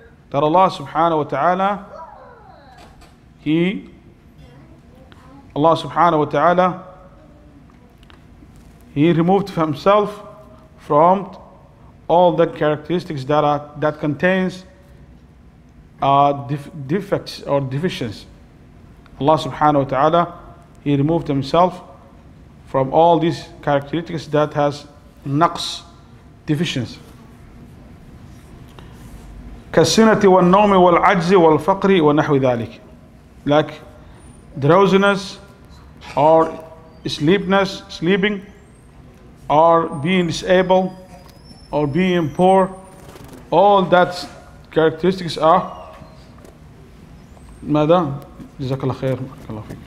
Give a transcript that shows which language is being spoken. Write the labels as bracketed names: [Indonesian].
[English] That Allah subhanahu wa ta'ala, Allah subhanahu wa ta'ala, He removed himself from all the characteristics that contains defects or deficiencies. Allah subhanahu wa ta'ala, He removed himself from all these characteristics that has naqs, deficiency. [Arabic] كالسنة والنوم والعجز والفقر ونحو ذلك. [English] Like drowsiness or sleeping, or being disabled, or being poor, all that characteristics are [Arabic] ماذا؟ جزاك الله خير.